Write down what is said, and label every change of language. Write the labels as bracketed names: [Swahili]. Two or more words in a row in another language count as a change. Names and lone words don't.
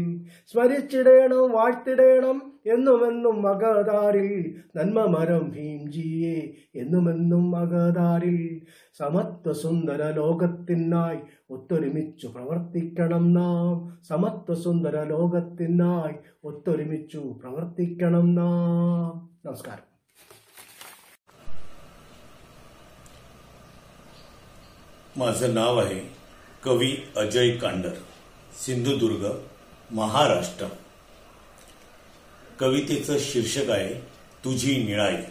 [Malayalam] സ്മരിച്ചിടേണം, വാഴ്ത്തിടേണം എന്നുമെന്നും മകതാരിൽ നന്മമരം ഭീംജിയെ എന്നുമെന്നും മകതാരിൽ. സമത്വ സുന്ദര ലോകത്തിനായി ഒത്തൊരുമിച്ചു പ്രവർത്തിക്കണം നാം. സമത്വ സുന്ദര ലോകത്തിനായി ഒത്തൊരുമിച്ചു പ്രവർത്തിക്കണം നാം. നമസ്കാരം. [Marathi] माझं नाव आहे कवी अजय कांडर, सिंधुदुर्ग, महाराष्ट्र. कवितेचं शीर्षक आहे तुझी निळाई.